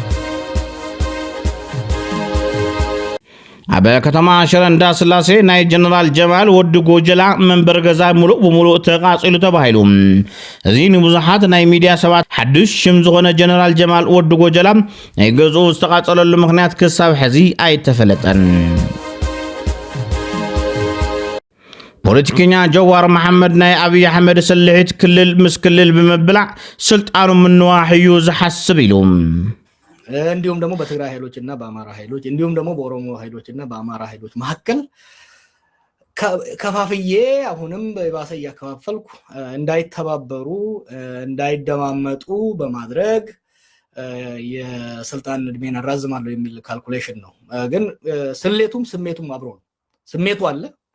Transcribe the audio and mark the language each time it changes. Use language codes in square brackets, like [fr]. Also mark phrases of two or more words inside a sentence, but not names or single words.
[ti] ኣብ ከተማ ሽረ እንዳስላሴ ናይ ጀነራል ጀማል ወዲ ጎጀላ መንበር ገዛ ሙሉእ ብሙሉእ ተቃጺሉ ተባሂሉ እዚ ንብዙሓት ናይ ሚድያ ሰባት ሓድሽ ሽም ዝኾነ ጀነራል ጀማል ወዲ ጎጀላ ናይ ገዝኡ ዝተቃጸለሉ ምክንያት ክሳብ ሕዚ ኣይተፈለጠን ፖለቲከኛ ጀዋር መሐመድ ናይ አብይ አሕመድ ሰልሒት ክልል ምስ ክልል በመብላዕ ስልጣኑ ምንዋሕዩ ዝሐስብ ኢሉ [am] እንዲሁም ደግሞ በትግራይ ኃይሎችና በአማራ ኃይሎች እንዲሁም ደግሞ በኦሮሞ ኃይሎችና በአማራ ኃይሎች መካከል ከፋፍዬ አሁንም በባሰ ያከፋፈልኩ እንዳይተባበሩ እንዳይደማመጡ በማድረግ የስልጣን እድሜን አራዝማለሁ የሚል ካልኩሌሽን ነው ግን ስሌቱም ስሜቱም አብሮ ነው ስሜቱ አለ